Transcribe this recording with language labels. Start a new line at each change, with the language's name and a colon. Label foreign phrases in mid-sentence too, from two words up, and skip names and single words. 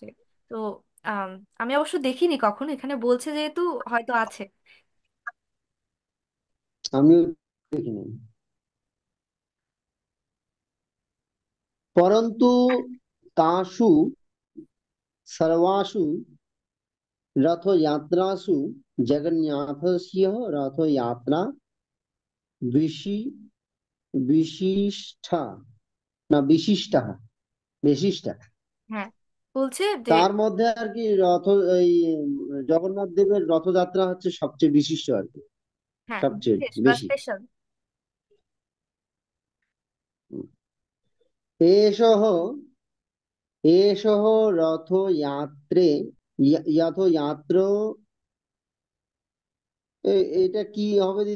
Bangla: তো আম, আমি অবশ্য দেখিনি কখন, এখানে বলছে যেহেতু হয়তো আছে। আমিও দেখিনি।
Sanskrit: পরন্তু তাসু সর্বাসু रथयात्रासु जगन्नाथस्य रथयात्रा विशि विशिष्टा, ना विशिष्टा, विशिष्टा।
Bangla: হ্যাঁ, বলছে যে তার মধ্যে আর কি এই জগন্নাথ দেবের রথযাত্রা হচ্ছে সবচেয়ে বিশিষ্ট আর কি, হ্যাঁ, সবচেয়ে বিশেষ বা বেশি। স্পেশাল।
Sanskrit: এসহ এসহ রথযাত্রে রথযাত্র,
Bangla: এটা কি হবে দিদি?